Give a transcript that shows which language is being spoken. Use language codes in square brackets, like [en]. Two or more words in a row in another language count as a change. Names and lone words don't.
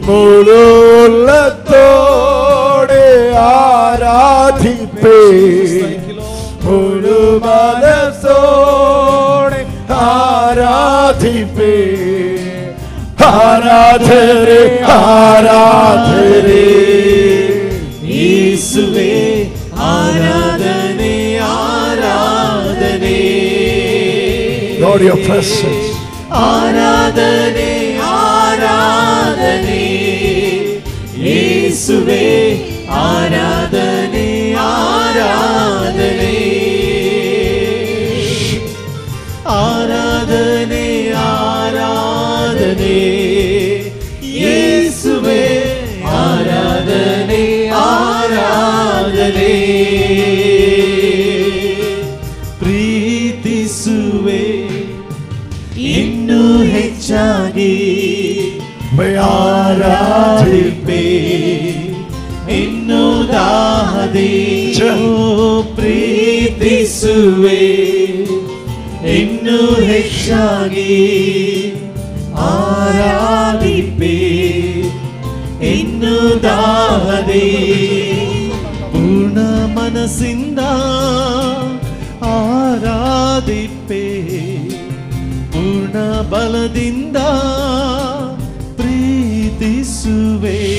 [ml] മുഴുവത്തോടെ ആരാധിപ്പേ, ഒരു മനസ്സോടെ ആരാധിപ്പേ, ആരാധരെ ആരാധരെ യേശുവേ, ആരാധനെ ആരാധനെ, [en] Lord, your presence. [ml] ആരാധനെ ആരാധനെ യേശുവേ, ആരാധനെ ആരാധനെ, ആരാധനെ ആരാധനെ യേശുവേ, ആരാധനെ ആരാധനെ, [kn] ಪ್ರೀತಿಸುವೆ ಇನ್ನೂ ಹೆಚ್ಚಾಗಿ ಆರಾಧಿಪೆ, ಇನ್ನೂ ದಾಹದಿ ಪ್ರೀತಿಸುವೆ, ಇನ್ನೂ ಹೆಚ್ಚಾಗಿ ಆರಾಧಿಪೆ, ಇನ್ನೂ ದಾಹದಿ ಪೂರ್ಣ ಮನಸ್ಸಿಂದ ಆರಾಧಿಪೆ, ಪೂರ್ಣ ಬಲದಿಂದ ಪ್ರೀತಿಸುವೆ,